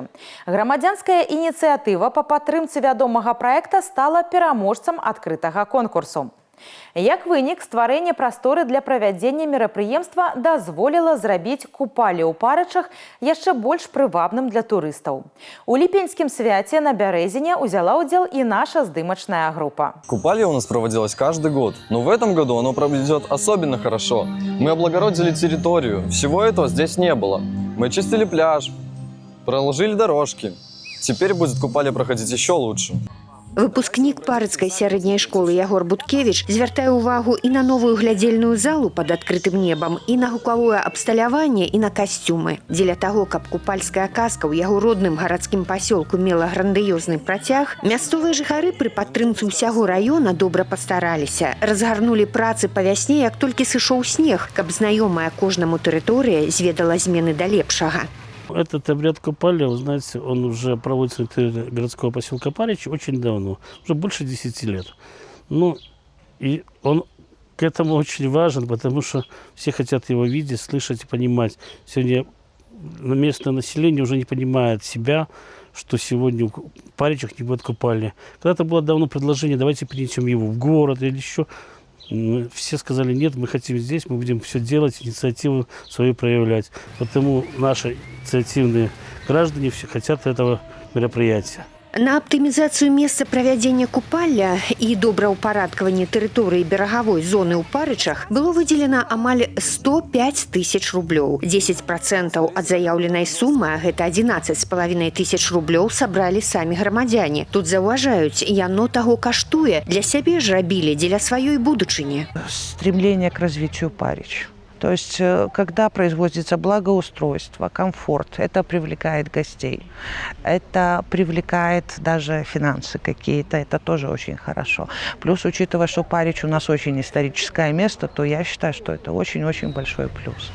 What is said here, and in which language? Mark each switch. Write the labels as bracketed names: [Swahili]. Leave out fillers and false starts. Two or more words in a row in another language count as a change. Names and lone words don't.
[Belarusian] Грамадзянская ініцыятыва па падтрымцы вядомага праекта стала пераможцам адкрытага конкурсу. Як вынік, стварэнне прасторы для правядзення мерапрыемства дазволіла зрабіць Купалі ў Парычах яшчэ больш прывабным для турыстаў. У ліпеньскім свяце на Бярэзіне узяла ўдзел і наша здымачная група. [Russian] Купали у нас проводилось каждый год, но в этом году оно пройдет особенно хорошо. Мы облагородили территорию, всего этого здесь не было. Мы чистили пляж, проложили дорожки. Теперь будет Купали проходить еще лучше. [Belarusian] Выпускнік парыцкай сярэдняй школы Ягор Буткевіч звяртае ўвагу і на новую глядзельную залу пад адкрытым небам, і на гукавое абсталяванне, і на касцюмы. Дзеля таго, каб купальская казка ў яго родным гарадскім пасёлку мела грандыёзны працяг, мясцовыя жыхары пры падтрымцы ўсяго раёна добра пастараліся. Разгарнулі працы па вясне, як толькі сышоў снег, каб знаёмая кожнаму тэрыторыя зведала змены да лепшага. [Russian] Этот обряд Купали, вы знаете, он уже проводится на территории городского поселка Парич очень давно, уже больше 10 лет. Ну, и он к этому очень важен, потому что все хотят его видеть, слышать и понимать. Сегодня местное население уже не понимает себя, что сегодня в Паричах не будет Купали. Когда-то было давно предложение, давайте перенесем его в город или еще. Все сказали, нет, мы хотим здесь, мы будем все делать, инициативу свою проявлять. Потому наши инициативные граждане все хотят этого мероприятия. [Belarusian] На аптымізацыю месца правядзення купалля і добраўпарадкаванне тэрыторыі берагавой зоны ў Парычах было выделена амаль 105 тысяч рублёў. 10% ад заяўленай сумы, а гэта 11,5 тысяч рублёў, сабралі самі грамадзяне. Тут заўважаюць, яно таго каштуе, для сябе ж рабілі, дзеля сваёй будучыні. [Russian] Стремление к развитию Парич. То есть, когда производится благоустройство, комфорт, это привлекает гостей. Это привлекает даже финансы какие-то, это тоже очень хорошо. Плюс, учитывая, что Парич у нас очень историческое место, то я считаю, что это очень-очень большой плюс.